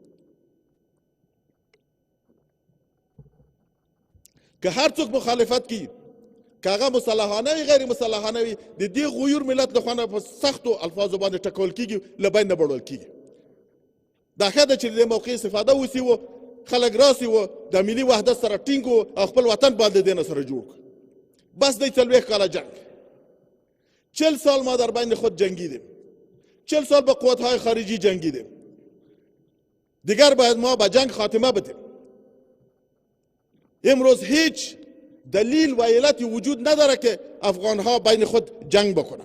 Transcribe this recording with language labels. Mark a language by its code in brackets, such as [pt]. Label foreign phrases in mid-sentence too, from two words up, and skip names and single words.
[ps] که هر څوک مخالفت کوي، که هغه مسلحانه وي غیر مسلحانه وي، د دې غیور ملت لخوا نه په سختو الفاظو باندې ټکول کیږي، له بین نه بړول کیږي. دا ښه ده چې د دې موقع استفاده وسي و خلک راسي و د ملي وحدت سره ټینګ او خپل وطن باندې د نه سره جوړ. بس دی 40 کاله جنگ، [fa] 40 سال ما در بین خود جنگیدیم، 40 سال با قوت‌های خارجی جنگیدیم. دیگر باید ما به جنگ خاتمه بدیم. امروز هیچ دلیل و علتی وجود نداره که افغان‌ها بین خود جنگ بکنن.